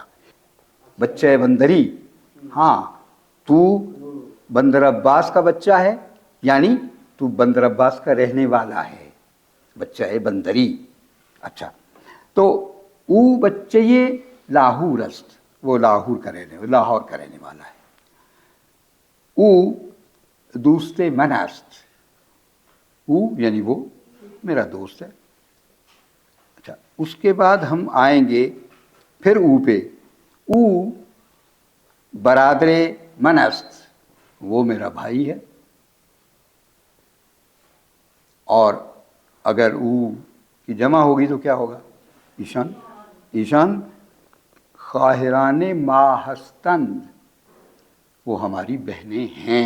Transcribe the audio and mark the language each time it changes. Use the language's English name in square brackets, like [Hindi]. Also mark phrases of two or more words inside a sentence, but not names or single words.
[Persian] بچہ بندری، [Urdu] ہاں تو بندر عباس کا بچہ ہے، یعنی تو بندر عباس کا رہنے والا ہے، [Persian] بچہ بندری. [Urdu] اچھا، تو [Persian] او بچے لاہور است، [Urdu] وہ لاہور کا رہنے والا ہے. [Persian] او دوست من است. [Urdu] او یعنی وہ میرا دوست ہے. اچھا، اس کے بعد ہم آئیں گے پھر او پہ. [Persian] او برادر من است، [Urdu] وہ میرا بھائی ہے. اور اگر او کی جمع ہوگی تو کیا ہوگا؟ [Persian] ایشان. خواہران ما ہستند. [Urdu] وہ ہماری بہنیں ہیں۔